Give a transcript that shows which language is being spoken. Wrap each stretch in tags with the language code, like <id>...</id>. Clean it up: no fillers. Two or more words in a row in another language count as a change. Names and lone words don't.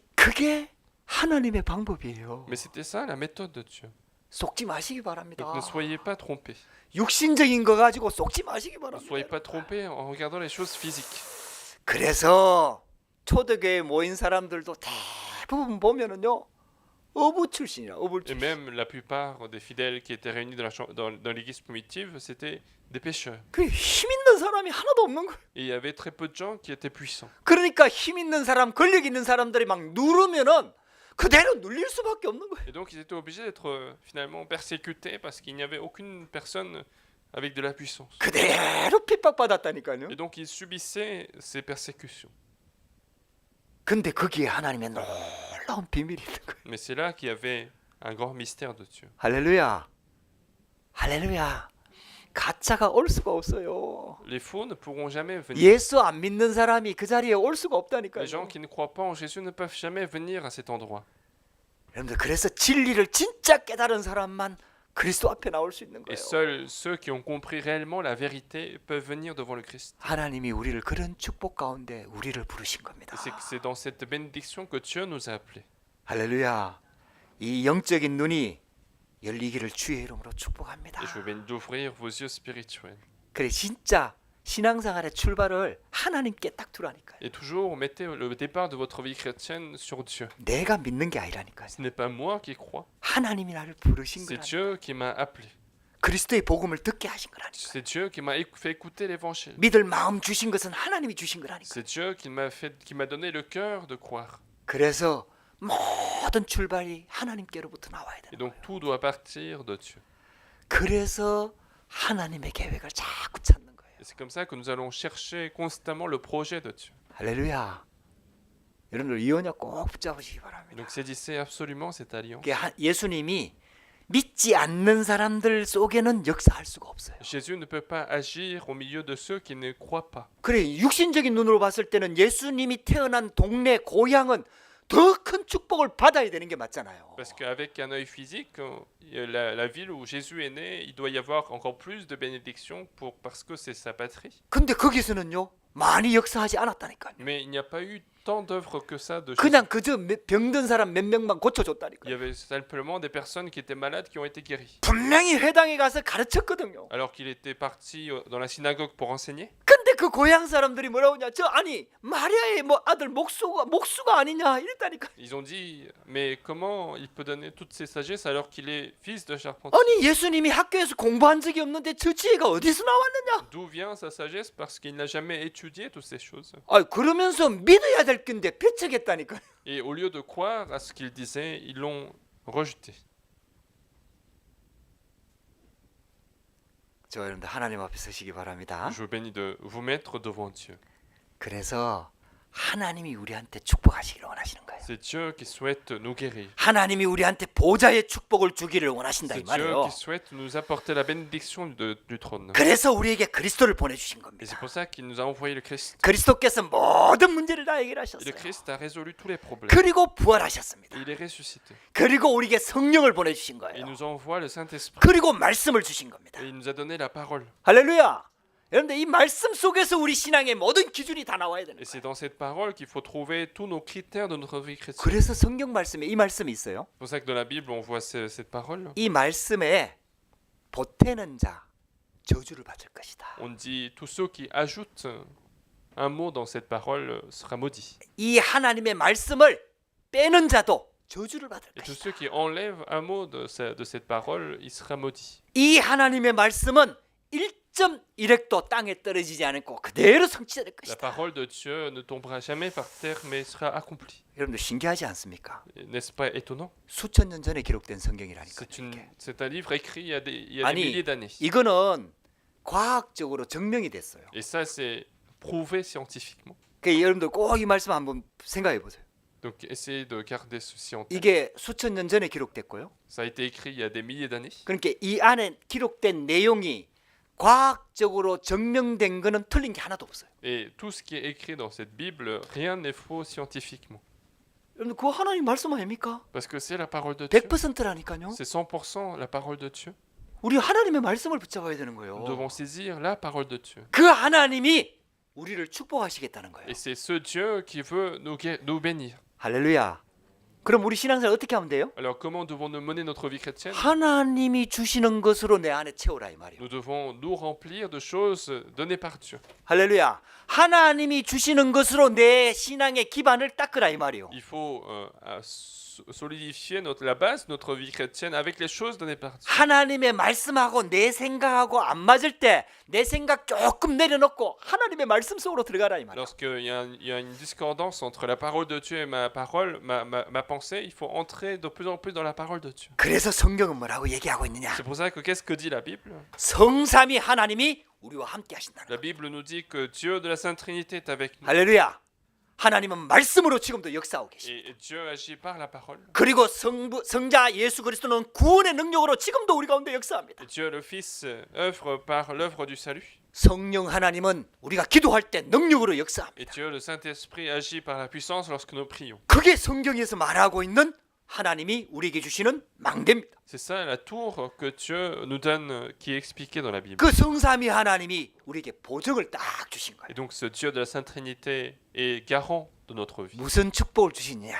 <ko>그게 하나님의 방법이에요.</ko> <fr>Mais c'était ça la méthode de Dieu.</fr> <ko>속지 마시기 바랍니다.</ko> <fr>Donc ne soyez pas trompés.</fr> <ko>육신적인 거 가지고 속지 마시기</ko> <fr>Ne</fr> <ko>바랍니다.</ko> <fr>soyez pas trompés en regardant les choses physiques.</fr> <ko>그래서 초대교회에 모인 사람들도 대부분 보면은요 어부 출신이야 어부</ko> <fr>Et</fr> <ko>출신.</ko> <fr>même la plupart des fidèles qui étaient réunis dans l'église primitive, c'était des pécheurs.</fr> <ko>그 힘 있는 사람이 하나도 없는 거예요.</ko> <fr>Et il y avait très peu de gens qui étaient puissants.</fr> <ko>그러니까 힘 있는 사람, 권력 있는 사람들이 막 누르면은 그대로 눌릴 수밖에 없는 거예요.</ko> <fr>Et donc ils étaient obligés d'être finalement persécutés parce qu'il n'y avait aucune personne avec de la puissance.</fr> <ko>그대로 핍박받았다니까요.</ko> <fr>Et donc ils subissaient ces persécutions.</fr> <ko>근데 거기에 하나님의 놀라운 비밀이 있는 거예요.</ko> <fr>Mais c'est là qu'il y avait un grand mystère de Dieu.</fr> <ko>할렐루야. 할렐루야. 가짜가 올 수가 없어요.</ko> <fr>Les faux ne pourront jamais venir.</fr> <ko>예수 안 믿는 사람이 그 자리에 올 수가</ko> <fr>Les</fr> <ko>없다니까요.</ko> <fr>gens qui ne croient pas en Jésus ne peuvent jamais venir à cet endroit.</fr> <ko>여러분들 그래서 진리를 진짜 깨달은 사람만 그리스도 앞에 나올 수 있는</ko> <fr>Et</fr> <ko>거예요.</ko> <fr>seuls ceux qui ont compris réellement la vérité peuvent venir devant le Christ.</fr> <ko>하나님이 우리를 그런 축복 가운데 우리를 부르신 겁니다.</ko> <fr>Et c'est dans cette bénédiction que Dieu nous a appelés.</fr> <ko>할렐루야. 이 영적인 눈이 열리기를 주의 이름으로 축복합니다.</ko> <fr>Et je viens d'ouvrir vos yeux spirituels.</fr> <ko>그래 진짜 신앙생활의 출발을 하나님께 딱 두라니까요.</ko> <fr>Et toujours, mettez le départ de votre vie chrétienne sur Dieu.</fr> <ko>내가 믿는 게 아니라니까요.</ko> <fr>Ce n'est pas moi qui crois,</fr> <ko>하나님이 나를 부르신</ko> <fr>c'est</fr> <ko>거라니까.</ko> <fr>Dieu qui m'a appelé.</fr> <ko>그리스도의 복음을 듣게 하신 거라니까.</ko> <fr>C'est Dieu qui m'a fait écouter l'évangile.</fr> <ko>믿을 마음 주신 것은 하나님이 주신 거라니까.</ko> <fr>C'est Dieu qui m'a donné le cœur de croire.</fr> <ko>그래서 모든 출발이 하나님께로부터 나와야</ko> <fr>Et</fr> <ko>되는</ko> <fr>donc</fr> <ko>거예요.</ko> <fr>tout doit partir de Dieu.</fr> <ko>그래서 하나님의 계획을 자꾸 찾는 거예요.</ko> <fr>Et c'est comme ça que nous allons chercher constamment le projet de Dieu.</fr> <ko>할렐루야. 여러분들 이 언약 꼭 붙잡으시기</ko> <fr>Et</fr> <ko>바랍니다.</ko> <fr>donc saisissez absolument cette alliance.</fr> <ko>예수님이 믿지 않는 사람들 속에는 역사할 수가 없어요.</ko> <fr>Jésus ne peut pas agir au milieu de ceux qui ne croient pas.</fr> <ko>그래 육신적인 눈으로 봤을 때는 예수님이 태어난 동네 고향은 더 큰 축복을 받아야 되는 게 맞잖아요.</ko> <fr>Parce qu'avec un œil physique, la ville où Jésus est né, il doit y avoir encore plus de bénédictions parce que c'est sa patrie.</fr> <ko>근데 거기서는요 많이 역사하지 않았다니까요.</ko> <fr>Mais il n'y a pas eu tant d'œuvres que ça de Jésus.</fr> <ko>그냥 그저 병든 사람 몇 명만</ko> <fr>Il y</fr> <ko>고쳐줬다니까요.</ko> <fr>avait simplement des personnes qui étaient malades qui ont été guéries.</fr> <ko>분명히 회당에 가서 가르쳤거든요.</ko> <fr>Alors qu'il était parti dans la synagogue pour enseigner.</fr> <ko>근데 그 고향 사람들이 뭐라고 하냐? 아니 마리아의 뭐 아들 목수가 아니냐 이랬다니까.</ko> <fr>Ils ont dit, mais comment il peut donner toutes ces sagesses alors qu'il est fils de charpentier?</fr> <ko>아니 예수님이 학교에서 공부한 적이 없는데 저 지혜가 어디서 나왔느냐?</ko> <fr>D'où vient sa sagesse? Parce qu'il n'a jamais étudié toutes ces choses.</fr> <ko>아 그러면서 믿어야 될 건데 배척했다니까.</ko> <fr>Et au lieu de croire à ce qu'il disait, ils l'ont rejeté.</fr> <ko>저 여러분들 하나님 앞에 서시기 바랍니다.</ko> <fr>Je vous bénis de vous mettre devant Dieu.</fr> <ko>그래서 하나님이 우리한테 축복하시기를 원하시는 거예요.</ko> <fr>C'est Dieu qui souhaite nous guérir.</fr> <ko>하나님이 우리한테 보좌의 축복을 주기를 원하신다 이</ko> <fr>C'est Dieu</fr> <ko>말이에요.</ko> <fr>qui souhaite nous apporter la bénédiction du trône.</fr> <ko>그래서 우리에게 그리스도를 보내주신</ko> <fr>Et</fr> <ko>겁니다.</ko> <fr>c'est pour ça qu'il nous a envoyé le Christ.</fr> <ko>그리스도께서 모든 문제를 다</ko> <fr>Et le</fr> <ko>해결하셨어요.</ko> <fr>Christ a résolu tous les problèmes.</fr> <ko>그리고 부활하셨습니다.</ko> <fr>Et il est ressuscité.</fr> <ko>그리고 우리에게 성령을 보내주신</ko> <fr>Et</fr> <ko>거예요.</ko> <fr>il nous envoie le Saint-Esprit.</fr> <ko>그리고 말씀을 주신 겁니다.</ko> <fr>Et il nous a donné la parole.</fr> <ko>할렐루야. 여러분들 이 말씀 속에서 우리 신앙의 모든 기준이 다 나와야 되는</ko> <fr>Et c'est</fr> <ko>거예요.</ko> <fr>dans cette parole qu'il faut trouver tous nos critères de notre vie chrétienne.</fr> <ko>그래서 성경 말씀에 이 말씀이 있어요.</ko> <fr>C'est pour ça que dans la Bible, on voit cette parole.</fr> <ko>이 말씀에 보태는 자 저주를 받을 것이다.</ko> <fr>On dit tous ceux qui ajoutent un mot dans cette parole sera maudit.</fr> <ko>이 하나님의 말씀을 빼는 자도 저주를 받을</ko> <fr>Et tous</fr> <ko>것이다.</ko> <fr>ceux qui enlèvent un mot de cette parole, il sera maudit.</fr> <ko>이 하나님의 말씀은 1.1획도 땅에 떨어지지 않고 그대로 성취될</ko> <fr>La</fr> <ko>것이다.</ko> <fr>parole de Dieu ne tombera jamais par terre, mais sera accomplie.</fr> <ko>여러분들 신기하지 않습니까?</ko> <fr>N'est-ce pas étonnant?</fr> <ko>수천 년 전에 기록된 성경이라니까요. 이게.</ko> <fr>C'est un livre écrit il y a des</fr> <ko>아니</ko> <fr>milliers d'années.</fr> <ko>이거는 과학적으로 증명이 됐어요.</ko> <fr>Et ça, c'est prouvé scientifiquement.</fr> <ko>그러니까 여러분들 꼭 이 말씀 한번 생각해 보세요.</ko> <fr>Donc essayez de garder ceci en tête.</fr> <ko>이게 수천 년 전에 기록됐고요.</ko> <fr>Ça a été écrit il y a des milliers d'années.</fr> <ko>그러니까 이 안에 기록된 내용이 과학적으로 증명된 거는 틀린 게 하나도 없어요.</ko> <fr>Et tout ce qui est écrit dans cette Bible, rien n'est faux scientifiquement.</fr> <ko>여러분 그거 하나님 말씀 아닙니까?</ko> <fr>Parce que c'est la parole de Dieu.</fr> <ko>100%라니까요.</ko> <fr>C'est 100% la parole de Dieu.</fr> <ko>우리 하나님의 말씀을 붙잡아야 되는</ko> <fr>Nous</fr> <ko>거예요.</ko> <fr>devons saisir la parole de Dieu.</fr> <ko>그 하나님이 우리를 축복하시겠다는 거예요.</ko> <fr>Et c'est ce Dieu qui veut nous bénir.</fr> <ko>할렐루야. 그럼 우리 신앙생활 어떻게 하면 돼요?</ko> <fr>Alors comment devons-nous mener notre vie chrétienne?</fr> <ko>하나님이 주시는 것으로 내 안에 채우라 이 말이에요.</ko> <fr>Nous devons nous remplir de choses données par Dieu.</fr> <ko>할렐루야. 하나님이 주시는 것으로 내 신앙의 기반을 닦으라 이 말이에요.</ko> <fr>Il faut solidifier la base de notre vie chrétienne avec les choses données par Dieu.</fr> <ko>하나님의 말씀하고 내 생각하고 안 맞을 때 내 생각 조금 내려놓고 하나님의 말씀 속으로 들어가라 이 말이에요.</ko> <fr>Lorsqu'il y a une discordance entre la parole de Dieu et ma parole, ma pensée, il faut entrer de plus en plus dans la parole de Dieu.</fr> <ko>그래서 성경은 뭐라고 얘기하고 있느냐?</ko> <fr>C'est pour ça que qu'est-ce que dit la Bible?</fr> <ko>성삼위 하나님이 우리와 함께 하신다는</ko> <fr>La</fr> <ko>거예요.</ko> <fr>Bible nous dit que Dieu de la Sainte Trinité est avec nous.</fr> <ko>할렐루야. 하나님은 말씀으로 지금도 역사하고 계십니다.</ko> <fr>Et Dieu agit par la parole.</fr> <ko>그리고 성자 예수 그리스도는 구원의 능력으로 지금도 우리 가운데 역사합니다.</ko> <fr>Et Dieu le Fils œuvre par l'œuvre du salut.</fr> <ko>성령 하나님은 우리가 기도할 때 능력으로</ko> <fr>Et</fr> <ko>역사합니다.</ko> <fr>Dieu le Saint-Esprit agit par la puissance lorsque nous prions.</fr> <ko>그게 성경에서 말하고 있는 하나님이 우리에게 주시는 망대입니다.</ko> <fr>C'est ça la tour que Dieu nous donne qui est expliquée dans la Bible.</fr> <ko>그 성삼위 하나님이 우리에게 보증을 딱 주신 거예요.</ko> <fr>Et donc ce Dieu de la Sainte Trinité est garant de notre vie.</fr> <ko>무슨 축복을 주시느냐?</ko>